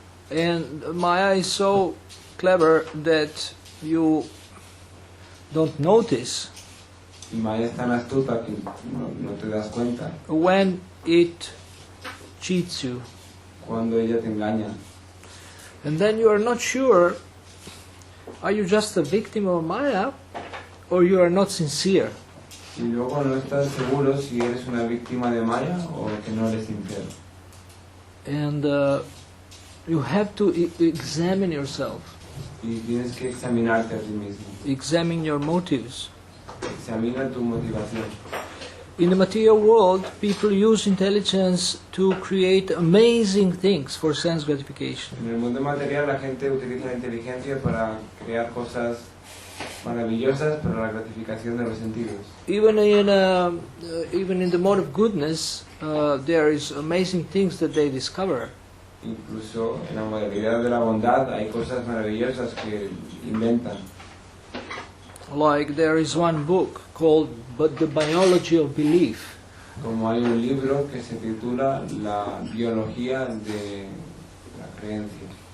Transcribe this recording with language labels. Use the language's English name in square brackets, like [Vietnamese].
[English] And Maya is so clever that you don't notice [Spanish] Y Maya es tan astuta que no te das cuenta [English] when it cheats you. [Spanish] cuando ella te engaña. [English] And then you are not sure, are you just a victim of Maya or you are not sincere? [Spanish] Y luego no estás seguro si eres una víctima de Maya o que no eres sincero. [English] And you have to examine yourself, [Spanish] Y tienes que examinarte a ti mismo. [English] examine your motives. [Spanish] Examina tu motivación. [English] In the material world, people use intelligence to create amazing things for sense gratification. [Spanish] En el mundo material la gente utiliza la inteligencia para crear cosas maravillosas para la gratificación de los sentidos. [English] Even in the mode of goodness, there is amazing things that they discover. [Spanish] Incluso en la modalidad de la bondad hay cosas maravillosas que inventan. [English] Like there is one book called The Biology of Belief. [Spanish] Como hay un libro que se titula La biología de la creencia.